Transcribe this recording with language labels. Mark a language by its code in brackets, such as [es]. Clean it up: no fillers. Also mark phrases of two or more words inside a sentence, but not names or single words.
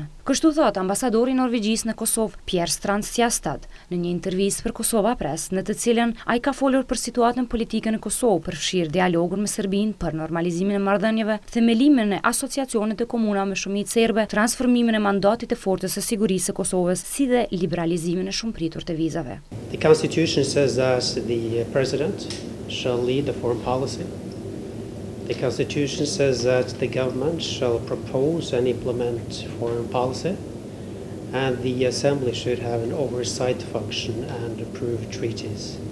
[sq] Kështu thot ambasadori norvegjis në Kosovë, Strand Sjaastad, në një intervistë për Kosova Press, në të cilën ai ka folur për situatën politike në Kosovë, përfshirë dialogun me Serbinë për normalizimin e marrëdhënieve, themelimin e Asociacionit të komuna me shumicë serbe, transformimin e mandatit të forcës së sigurisë së Kosovës, si dhe liberalizimin e shumëpritur të vizave. [en] The Constitution says that the President shall lead the foreign policy. The Constitution says that the government shall propose and implement foreign policy, and the Assembly should have an oversight function and approve treaties.